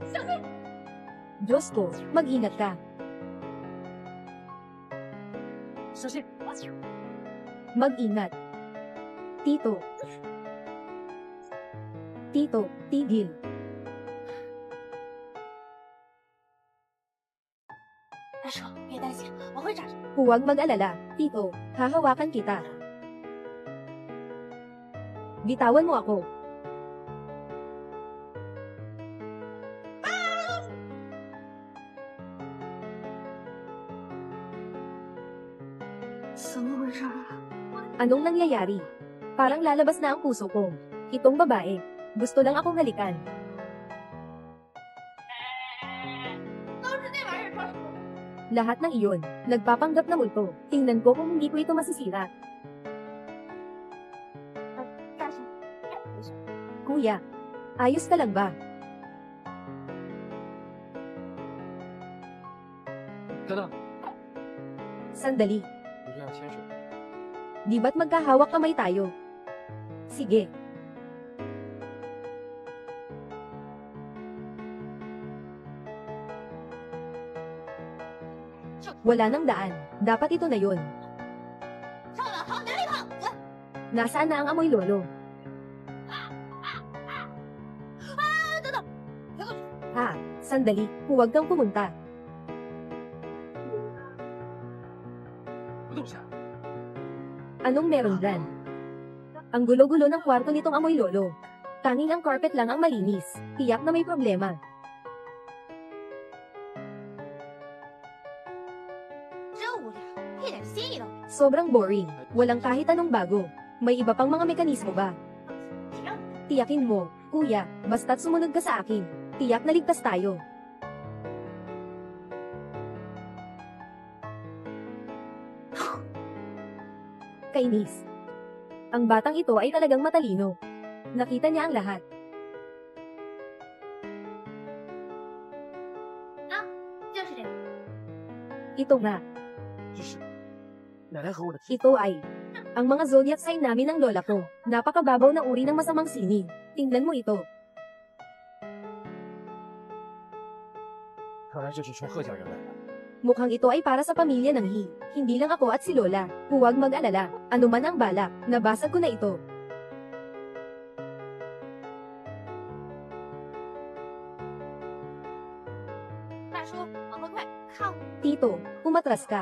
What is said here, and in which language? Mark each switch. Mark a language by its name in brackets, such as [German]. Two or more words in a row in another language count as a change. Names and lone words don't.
[Filipino] Diyos ko, mag-ingat ka. [Chinese] 小心！ [Filipino] Mag-ingat. Tito. Tito, tigil. [Chinese] 大叔，别担心，我会找。 [Filipino] Huwag mag-alala, Tito. Hahawakan kita. Bitawan mo ako. Anong nangyayari? Parang lalabas na ang puso ko. Itong babae. Gusto lang akong halikan. Lahat ng iyon, nagpapanggap na multo. Tingnan ko kung hindi ko ito masisira. Kuya, ayos ka lang ba? [Chinese] 等等， [Filipino] Sandali, [Chinese] 不是要牵手？ [Filipino] di ba't magkahawak kamay tayo? Sige. Wala nang daan. Dapat ito na yun. [Chinese] 上了，好，哪里跑？ [Filipino] Nasaan na ang amoy lolo? Ha, sandali. Huwag kang pumunta. [Chinese] 不动下。 [Filipino] Anong meron dyan? Ang gulo-gulo ng kwarto nitong amoy lolo. Tanging ang carpet lang ang malinis. Tiyak na may problema. [Chinese] 真无聊，一点新意都没有。 [Filipino] Sobrang boring. Walang kahit anong bago. May iba pang mga mekanismo ba? [Chinese] 谁让你 [Filipino] Tiyakin mo, kuya, basta't sumunod ka sa akin. Tiyak na ligtas tayo. Kainis. Ang batang ito ay talagang matalino. Nakita niya ang lahat. [Chinese] 就是这个。 [Filipino] Ito nga, [Chinese] 这是奶奶和我的 [Filipino] ito ay ang mga [English] zodiac sign [Filipino] namin ng lola ko. Napakababaw na uri ng masamang sining. Tingnan mo ito. [Chinese] 看来这是冲贺家人来的。 [Filipino] Mukhang ito ay para sa pamilya ng Hi. Hindi lang ako at si Lola. Huwag mag-alala. Ano man ang balak, nabasag ko na ito. Tito, umatras ka.